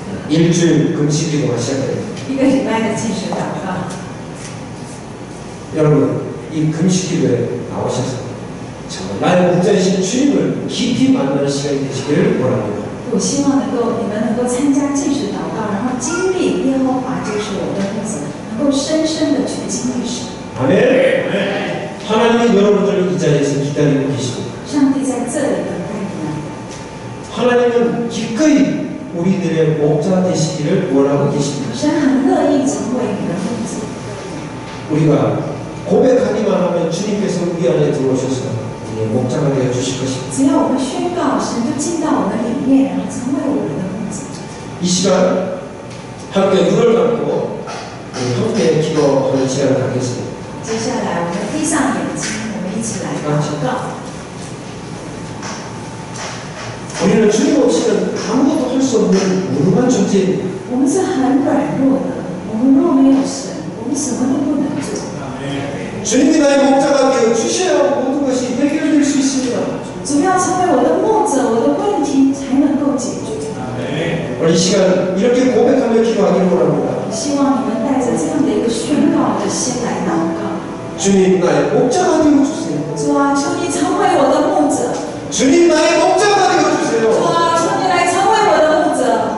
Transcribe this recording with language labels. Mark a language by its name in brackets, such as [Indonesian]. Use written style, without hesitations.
[Korean] 일주일 금식기도가 시작됩니다. [Chinese] 一个礼拜的禁食祷告。 [Korean] 여러분 이 금식기도에 나오셔서 정말 나의 목자이신 주님을 깊이 만나는 시간이 되시기를 원합니다. [Chinese] 我希望你们能够参加禁食祷告，然后经历耶和华就是我的牧者，能够深深的去经历神。 [Korean] 아멘. 하나님은 여러분들을 이 자리에서 기다리고 계십니다. [Chinese] 上帝在这里等待你们。 [Korean] 하나님은 기꺼이 우리들의 목자 되시기를 원하고 계십니다. [Chinese] 神很乐意成为你的牧者。 [Korean] 우리가 고백하기만 하면 주님께서 우리 안에 들어오셔서 우리의 목자가 되어 주실 것입니다. [Chinese] 只要我们宣告，神就进到我们里面，然后成为我们的牧者。 [Korean] 이 시간 함께 눈을 감고 함께 기도하는 시간을 갖겠습니다. [Chinese] 接下来，我们闭上眼睛，我们一起来祷告。 [Korean] 우리는 주님 없이는 아무것도 할 수 없는 무능한 존재입니다. [Chinese] 我们是很软弱的，我们若没有神，我们什么都不能做。 [Korean] 주님이 나의 목자가 되어 주셔야 모든 것이 해결될 수 있습니다. [Chinese] 主要成为我的牧者，我的问题才能够解决。 [Korean] 오늘 이 시간 이렇게 고백하며 기도하기를 원합니다. [Chinese] 希望你们带着这样的一个宣告的心来祷告。 [Korean] 주님 나의 목자가 되어 주세요. [Chinese] 主啊，求你成为我的牧者。 [Korean] 주님 나의 목자가 되어 [Chinese] 主 [Korean] 주세요. [Chinese] 啊，求你来成为我的牧者。